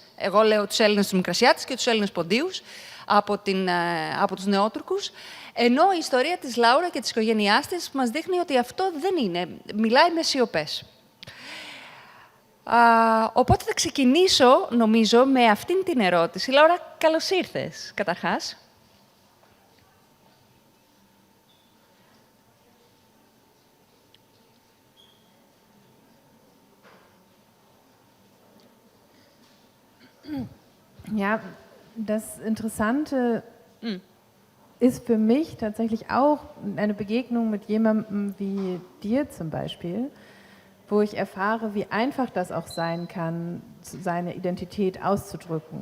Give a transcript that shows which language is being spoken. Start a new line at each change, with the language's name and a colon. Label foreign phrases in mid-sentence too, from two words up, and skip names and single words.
Greek: Εγώ λέω τους Έλληνες τους Μικρασιάτες και τους Έλληνες ποντίους από τους Νεότουρκους. Ενώ η ιστορία της Λάουρα και της οικογένειάς της μας δείχνει ότι αυτό δεν είναι. Μιλάει με σιωπές. Οπότε θα ξεκινήσω, νομίζω, με αυτήν την ερώτηση. Λάουρα, καλώς ήρθες, καταρχάς.
German: Ja, das Interessante ist für mich tatsächlich auch eine Begegnung mit jemandem wie dir zum Beispiel, wo ich erfahre, wie einfach das auch sein kann, seine Identität auszudrücken.